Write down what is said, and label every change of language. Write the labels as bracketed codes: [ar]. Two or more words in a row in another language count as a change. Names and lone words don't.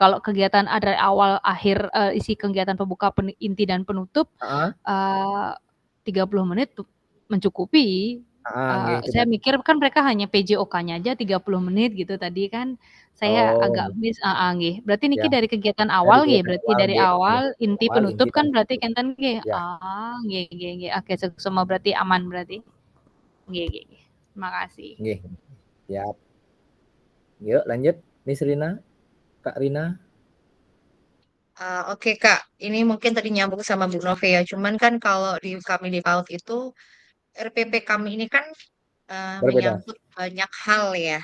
[id] Kalau kegiatan ada awal akhir isi kegiatan pembuka, inti dan penutup 30 menit mencukupi. Saya mikir kan mereka hanya PJOK-nya aja 30 menit gitu tadi kan. Saya agak miss nggih. Berarti niki dari kegiatan awal nggih, berarti dari awal inti penutup kan berarti [ban] kenten nggih. [id] Nggih. Oke, semua berarti aman berarti. Nggih. Terima kasih. Nggih. Siap. Yuk lanjut Miss Rina. Kak Rina. Oke Kak, ini mungkin tadi nyambung sama Bu Nove ya. Cuman kan kalau kami di PAUD itu RPP kami ini kan menyangkut banyak hal ya.